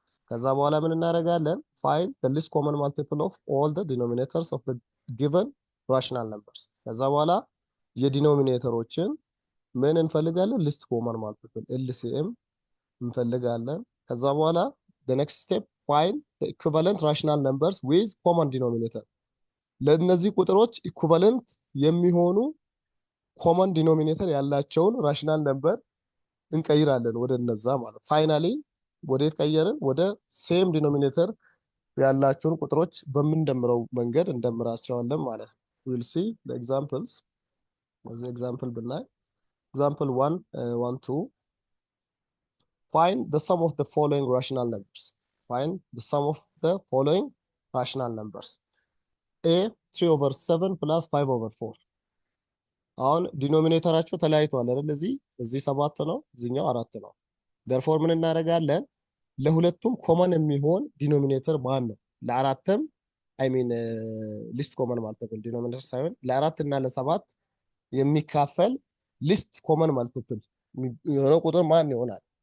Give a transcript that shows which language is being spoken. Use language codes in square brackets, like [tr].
[am] ከዛ በኋላ ምን እናደርጋለን [en] find the least common multiple of all the denominators of the given rational numbers [am] ከዛ በኋላ የዲኖሚኔተሮችን ምን እንፈልጋለን [en] least common multiple LCM [am] እንፈልጋለን ከዛ በኋላ [en] the next step find the equivalent rational numbers with common denominator [am] ለነዚህ ቁጥሮች ኢኩቫለንት የሚሆኑ ኮመን ዲኖሚኔተር ያላቸውን ራሽናል ነምበር እንቀይራለን ወደ እነዛ ማለት ፋይናሊ ወደ ተቀየረን ወደ ሴም ዲኖሚኔተር ያላቸውን ቁጥሮች በምንደምረው መንገድ እንደምራቸዋለን ማለት ነው። [en] we'll see the examples as example [am] ብናይ [en] example 1 1 2 find the sum of the following rational numbers. Find the sum of the following rational numbers. A 3 over 7 plus 5 over 4. [am] አሁን ዲኖሚኔተራቸው ተለያይቷል አይደል? እዚህ 7 ነው፣ እዚህኛው 4 ነው። therefore ምን እናደርጋለን? ለሁለቱም ኮመን የሚሆን ዲኖሚኔተር ማን ነው? ለአራትም አይ ሚን ሊስት ኮመን ማልቲፕል ዲኖሚኔተር ሳይሆን ለአራት እና ለሰባት የሚካፈል ሊስት ኮመን ማልቲፕል የሆነው ቁጥር ማን ይሆናል?